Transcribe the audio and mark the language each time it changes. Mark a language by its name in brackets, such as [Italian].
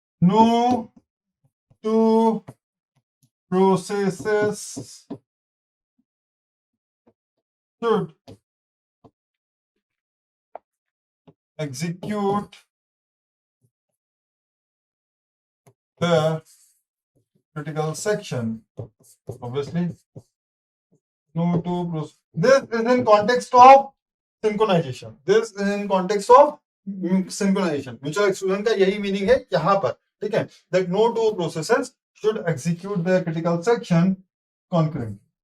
[English] No two processes should execute the critical section. Obviously, no two processes. This is in context of synchronization. This is in context of synchronization. [Hindi] Mutual exclusion का यही meaning है यहाँ पर, ठीक है? [English] That no two processes should execute the critical section concurrently.